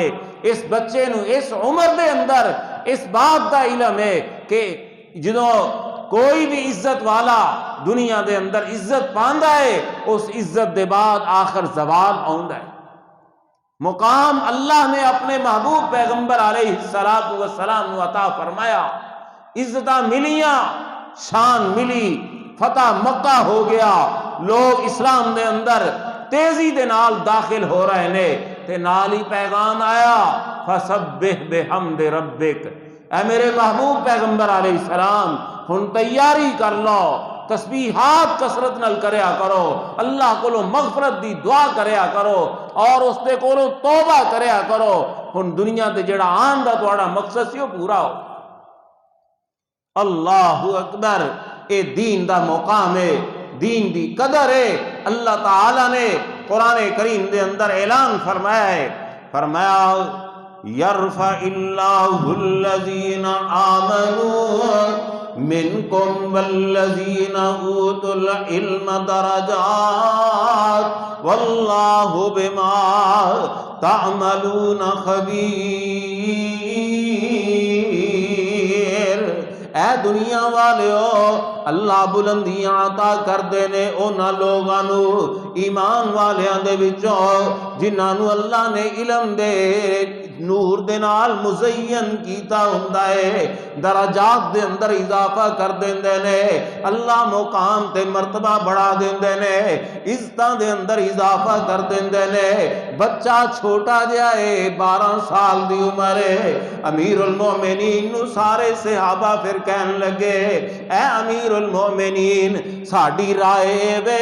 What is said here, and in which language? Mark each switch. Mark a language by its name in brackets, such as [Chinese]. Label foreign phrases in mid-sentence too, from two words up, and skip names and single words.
[Punjabi] اس بچے نو اس عمر دے اندر اس بات دا علم ہے کہ جدوں کوئی بھی عزت والا دنیا دے اندر عزت پاندا ہے اس عزت دے بعد آخر زوال آوندا ہے۔ مقام اللہ نے اپنے محبوب پیغمبر علیہ السلام نو عطا فرمایا، عزتاں ملیاں، شان ملی، فتح مکہ ہو گیا، لوگ اسلام دے اندر تیزی دے نال داخل ہو رہے نے، تے نال ہی پیغام آیا [Arabic] فسبح بحمد ربک، [Punjabi] اے میرے محبوب پیغمبر علیہ السلام ہن تیاری کر لو، تسبیحات کثرت نال کریا کرو، اللہ کولو مغفرت دی دعا کریا کرو اور اس دے کولو توبہ کریا کرو، ہن دنیا تے جڑا آن دا تہاڈا مقصد سی وہ پورا ہو۔ [Arabic] اللہ اکبر، [Punjabi] اے دین دا مقام ہے، دین دی قدر ہے۔ اللہ تعالی نے قرآن کریم دے اندر اعلان فرمایا ہے، فرمایا [Arabic] یرفع اللہ الذین آمنوا منکم والذین اوتوا العلم درجات واللہ بما تعملون خبیر۔ [Punjabi] اے دنیا والیو، اللہ بلندیاں عطا کر دینے اونا لوگانو ایمان والیاں دے وچوں جنہاں نو اللہ نے علم دے نور دے نال مزین کیتا ہوندا ہے، درجات دے اندر اضافہ کر دیندے نے، اللہ مقام تے مرتبہ بڑھا دیندے نے، عزتاں دے اندر اضافہ کر دیندے نے۔ بچہ چھوٹا جہا ہے، 12 سال دی عمر ہے، امیر المومنین نو سارے صحابہ پھر کہن لگے اے امیر المومنین ساڈی رائے وے